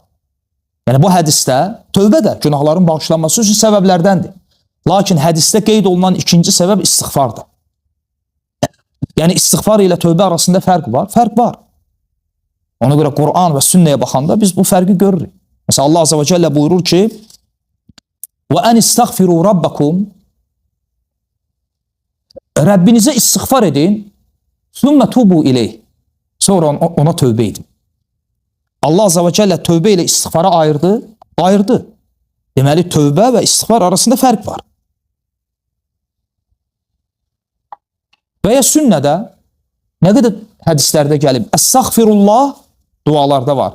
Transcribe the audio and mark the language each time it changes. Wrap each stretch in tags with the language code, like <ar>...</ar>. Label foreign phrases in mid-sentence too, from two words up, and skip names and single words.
<az>Yəni bu hədisdə tövbə də günahların bağışlanması üçün səbəblərdəndir. Lakin hədisdə qeyd olunan ikinci səbəb istiğfardır. Yəni istiğfar ilə tövbə arasında fərq var? Fərq var. Ona görə Quran və sünnəyə baxanda biz bu fərqi görürük. Məsələn,</az> <ar>الله عز وجل</ar> <az>buyurur ki,</az> <ar>وَاَنْ اِسْتَغْفِرُوا رَبَّكُمْ</ar> <az>Rəbbinizə istiğfar edin,</az> <ar>ثُمَّ تُوبُوا اِلَيْهِ</ar> <az>Sonra ona tövbə edin.</az> <ar>الله عز وجل</ar> <az>tövbə ilə istiğfara ayırdı. Deməli, tövbə və istiğfar arasında fərq var. Və ya sünnədə nə qədər hədislərdə gəlib, Əstəğfirullah dualarda var.</az>